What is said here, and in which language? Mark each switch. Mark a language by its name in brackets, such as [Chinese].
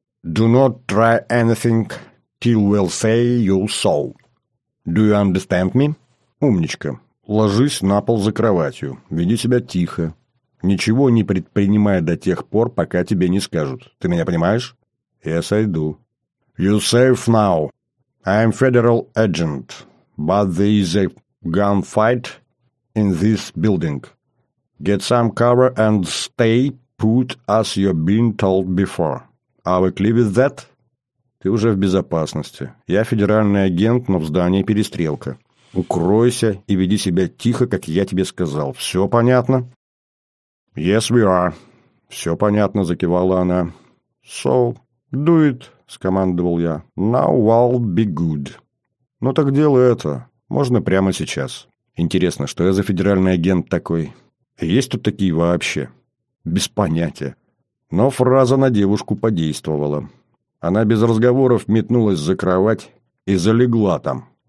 [English] Do not try anything till we'll say you so. Do you understand me?» [Russian] «Умничка. Ложись на пол за кроватью. Веди себя тихо. Ничего не предпринимай до тех пор, пока тебе не скажут. Ты меня понимаешь?» «Я сойду». [English] «You safe now. I'm federal agent, but there is a gunfight in this building. Get some cover and stay put as you've been told before. Are we clear with that?» [Russian] «Ты уже в безопасности. Я федеральный агент, но в здании перестрелка. Укройся и веди себя тихо, как я тебе сказал. Все понятно?» [English] «Yes, we are». [Russian] «Все понятно», — закивала она. [English] «So, do it», — скомандовал я. «Now I'll be good». [Russian] «Ну так делай это. Можно прямо сейчас». «Интересно, что я за федеральный агент такой? Есть тут такие вообще?» «Без понятия». Но фраза на девушку подействовала. Она без разговоров метнулась за кровать и залегла там.